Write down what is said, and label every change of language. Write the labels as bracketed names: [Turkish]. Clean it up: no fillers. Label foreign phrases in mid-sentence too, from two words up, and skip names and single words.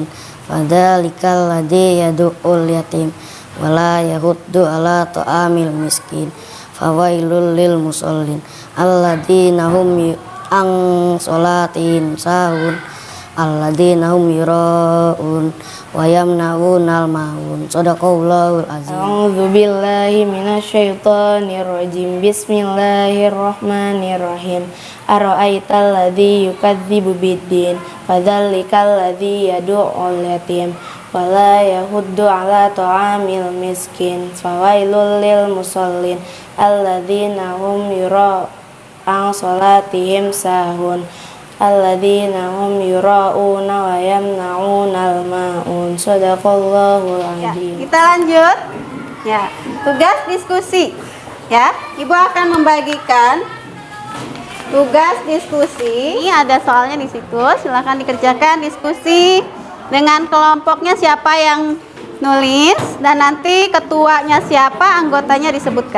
[Arabic] فذلك الذي يدع اليتيم ولا يحض على طعام المسكين. فويل للمصلين الذين هم عن صلاتهم ساهون الذين هم يراءون ويمنعون الماعون. صدق الله العظيم. أعوذ بالله من الشيطان الرجيم. بسم الله الرحمن الرحيم. أرأيت الذي يكذب بالدين فذلك الذي يدع اليتيم ولا يحض على طعام المسكين فويل للمصلين الذين هم يراءون صلاتهم ساهون الذين هم يراءون ويمنعون الماعون. Shadaqallahul [Indonesian] Ya, [Arabic] azim. [Indonesian] kita lanjut. Ya, tugas diskusi. Ya, Ibu akan membagikan tugas diskusi. Ini ada soalnya di situ. Silakan dikerjakan diskusi dengan kelompoknya siapa yang nulis dan nanti ketuanya siapa, anggotanya disebutkan.